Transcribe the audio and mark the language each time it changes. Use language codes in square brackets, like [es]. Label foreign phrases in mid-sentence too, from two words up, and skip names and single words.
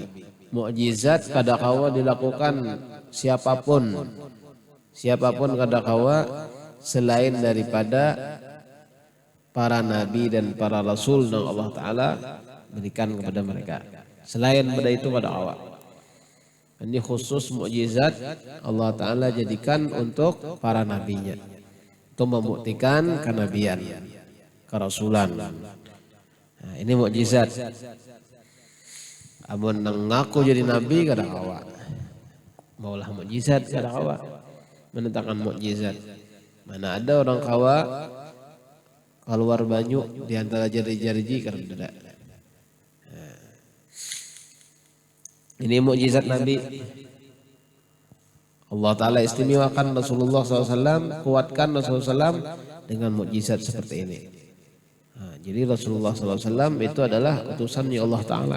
[id] Mukjizat kadakawa dilakukan siapapun kadakawa selain daripada para nabi dan para rasul yang Allah Ta'ala berikan kepada mereka. Selain pada itu kadakawa. Ini khusus mukjizat Allah Ta'ala jadikan untuk para nabinya, untuk membuktikan kenabian, kerasulan. Nah, ini mukjizat. [bjn] Amun ngaku jadi nabi kadakawa. Maulah mukjizat kadakawa. Menentangkan mukjizat. Mana ada orang kawa keluar banyu di antara jari-jari karena tidak. [id] Nah, ini mukjizat Nabi. Allah Ta'ala istimewakan Rasulullah SAW, kuatkan Rasulullah SAW dengan mukjizat seperti ini. Nah, jadi Rasulullah SAW itu adalah utusannya Allah Ta'ala.